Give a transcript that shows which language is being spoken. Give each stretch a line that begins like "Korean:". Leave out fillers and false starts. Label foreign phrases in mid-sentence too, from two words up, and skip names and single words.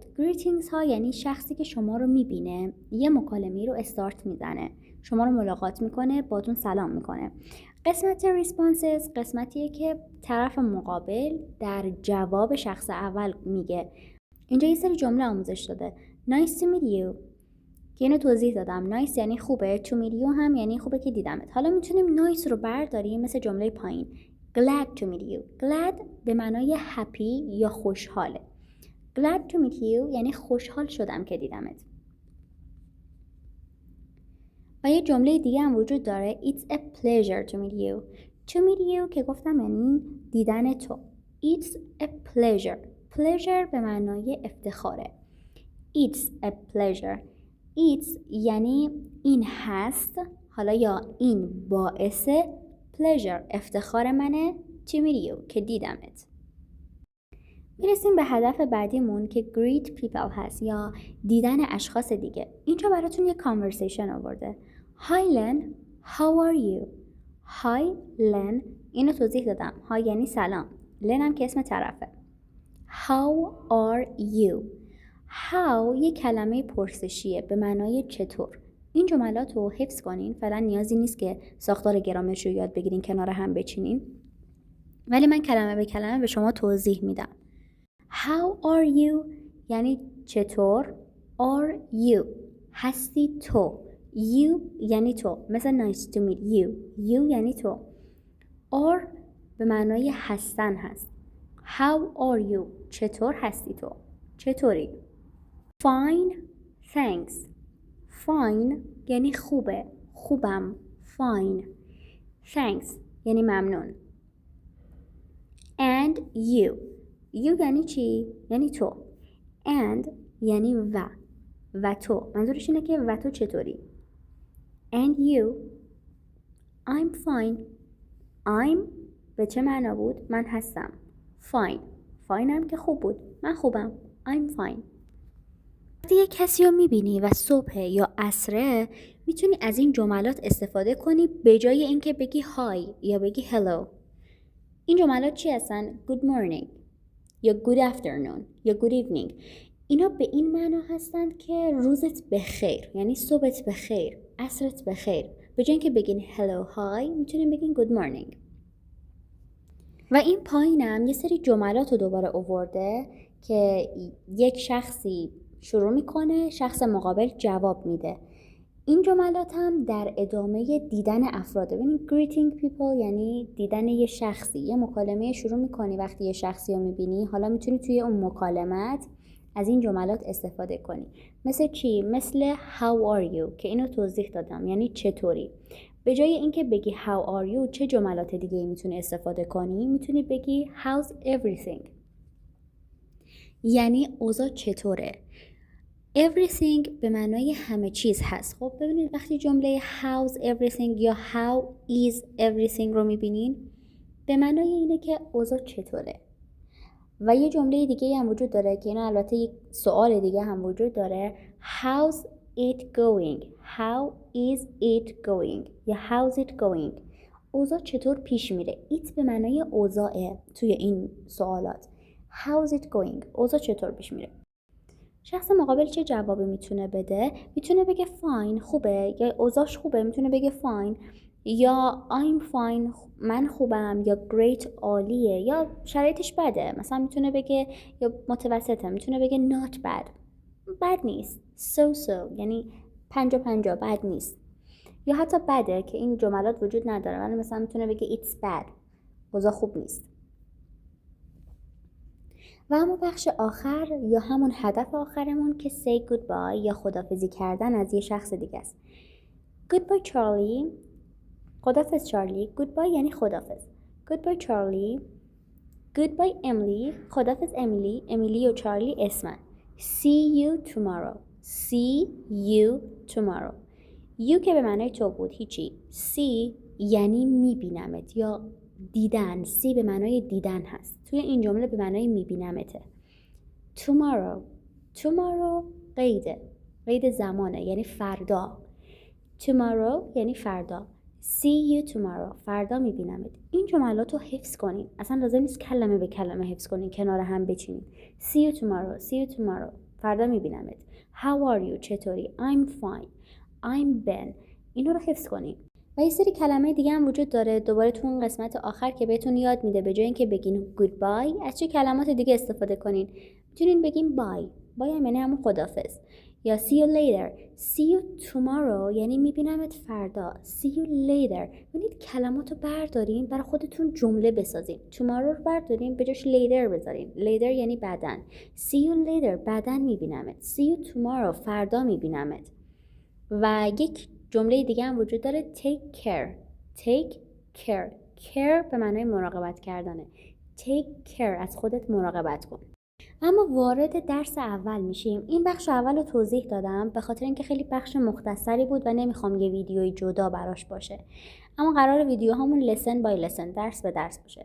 Persian: greetings ها یعنی شخصی که شما رو میبینه یه مکالمه رو استارت میزنه، شما رو ملاقات میکنه، باتون سلام میکنه. قسمت responses قسمتیه که طرف مقابل در جواب شخص اول میگه. اینجا یه سری جمله آموزش داده.
English: nice to meet you
Persian: که اینو توضیح دادم. nice یعنی خوبه.
English: to meet you
Persian: هم یعنی خوبه که دیدمت. حالا میتونیم nice رو برداریم مثل جمله پایین.
English: glad to meet you. glad
Persian: به معنای
English: happy
Persian: یا خوشحاله. glad to meet you یعنی خوشحال شدم که دیدمت. و یه جمله دیگه هم وجود داره.
English: It's a pleasure to meet you. To meet you
Persian: که گفتم یعنی دیدن تو.
English: It's a pleasure. pleasure
Persian: به معنای افتخاره.
English: It's a pleasure.
Persian: It's یعنی این هست، حالا یا این باعث pleasure افتخار منه
English: to meet you
Persian: که دیدمت. میرسیم به هدف بعدیمون که
English: greet people
Persian: هست یا دیدن اشخاص دیگه. اینجا براتون یه conversation آورده.
English: Hi Len, how are you? Hi Len
Persian: اینو توضیح دادم. Hi یعنی سلام. Len هم که اسم طرفه.
English: How are you?
Persian: How یه کلمه پرسشیه به معنای چطور. این جملات رو حفظ کنین. فعلا نیازی نیست که ساختار گرامرش رو یاد بگیرین کنار هم بچینین، ولی من کلمه به کلمه به شما توضیح میدم.
English: How are you
Persian: یعنی چطور.
English: Are you
Persian: هستی تو.
English: You
Persian: یعنی تو، مثل
English: nice to meet you.
Persian: You یعنی تو. Are به معنای هستن هست.
English: How are you
Persian: چطور هستی تو. چطوری؟
English: Fine, thanks. Fine
Persian: یعنی خوبه، خوبم.
English: Fine.
Persian: Thanks یعنی ممنون.
English: And you.
Persian: You یعنی چی؟ یعنی تو. And یعنی و تو. منظورش اینه که و تو چطوری؟
English: And you. I'm fine.
Persian: I'm به چه معنا بود؟ من هستم.
English: Fine.
Persian: Fine هم که خوب بود. من خوبم.
English: I'm fine.
Persian: وقتی یک کسی رو میبینی و صبح یا عصره میتونی از این جملات استفاده کنی به جای اینکه بگی های یا بگی hello. این جملات چی هستن؟
English: Good morning یا good afternoon یا good evening.
Persian: اینا به این معنا هستند که روزت بخیر، یعنی صبحت بخیر، عصرت بخیر. به جای اینکه بگین
English: hello hi
Persian: میتونیم بگین
English: good morning.
Persian: و این پایینم یه سری جملات رو دوباره آورده که یک شخصی شروع میکنه، شخص مقابل جواب میده. این جملات هم در ادامه دیدن افراده. ببینید
English: greeting people
Persian: یعنی دیدن یه شخصی. یه مکالمه شروع میکنی وقتی یه شخصی رو میبینی، حالا میتونی توی اون مکالمت از این جملات استفاده کنی. مثل چی؟ مثل
English: how are you
Persian: که اینو توضیح دادم، یعنی چطوری. به جای اینکه بگی
English: how are you
Persian: چه جملات دیگه میتونی استفاده کنی؟ میتونی بگی
English: how's everything
Persian: یعنی اوضاع چطوره. everything به معنای همه چیز هست. خب ببینید وقتی جمله
English: how's everything
Persian: یا
English: how is everything
Persian: رو میبینین به معنای اینه که اوضاع چطوره. و یه جمله دیگه هم وجود داره که اینا البته یک سوال دیگه هم وجود داره.
English: how's it going؟ how is it going یا how's it going؟
Persian: اوضاع چطور پیش میره؟ it به معنای اوضاعه توی این سوالات.
English: how's it going؟
Persian: اوضاع چطور پیش میره؟ شخص مقابل چه جوابی میتونه بده؟ میتونه بگه fine خوبه یا اوضاعش خوبه، میتونه بگه fine یا
English: I'm fine
Persian: من خوبم یا great عالیه یا شرایطش بده. مثلا میتونه بگه یا متوسطه، میتونه بگه
English: not bad
Persian: بد نیست، so یعنی 50-50 بد نیست، یا حتی بده که این جملات وجود نداره ولی مثلا میتونه بگه
English: it's bad
Persian: اوضاع خوب نیست. و اما بخش آخر یا همون هدف آخرمون که
English: say goodbye
Persian: یا خداحافظی کردن از یه شخص دیگه است. goodbye چارلی، خداحافظ چارلی. goodbye یعنی خداحافظ. goodbye چارلی. goodbye امیلی، خداحافظ امیلی. امیلی و چارلی اسمن.
English: see you tomorrow. see you tomorrow.
Persian: you که به معنای تو بود هیچی. see یعنی میبینمت یا دیدن. see به معنای دیدن هست. توی این جمله به معنای میبینمته. tomorrow. tomorrow قید زمانه یعنی فردا. tomorrow یعنی فردا.
English: see you tomorrow
Persian: فردا میبینمت. این جملات رو حفظ کنین. اصلا لازم نیست کلمه به کلمه حفظ کنین، کنار هم بچینین.
English: see you tomorrow. see you tomorrow
Persian: فردا میبینمت.
English: how are you چطوری؟ I'm fine. I'm Ben.
Persian: اینو رو حفظ کنین. و یه سری کلمه دیگه هم وجود داره دوباره تو اون قسمت آخر که بهتون یاد میده به جای اینکه بگین goodbye از چه کلمات دیگه استفاده کنین. میتونین بگین bye هم یعنی همون خداحافظ، یا
English: see you later. see you tomorrow
Persian: یعنی میبینمت فردا.
English: see you later.
Persian: ببینید کلماتو بردارین برای خودتون جمله بسازین. tomorrow رو بردارین به جاش later بذارین. later یعنی بعدن.
English: see you later
Persian: بعدن میبینمت.
English: see you tomorrow
Persian: فردا میبینمت. و یک جمله دیگه هم وجود داره
English: take care. take care.
Persian: care به معنای مراقبت کردنه.
English: take care
Persian: از خودت مراقبت کن. اما وارد درس اول میشیم. این بخش اول رو توضیح دادم به خاطر اینکه خیلی بخش مختصری بود و نمیخوام یه ویدیوی جدا براش باشه. اما قرار ویدیو همون
English: lesson by lesson
Persian: درس به درس باشه.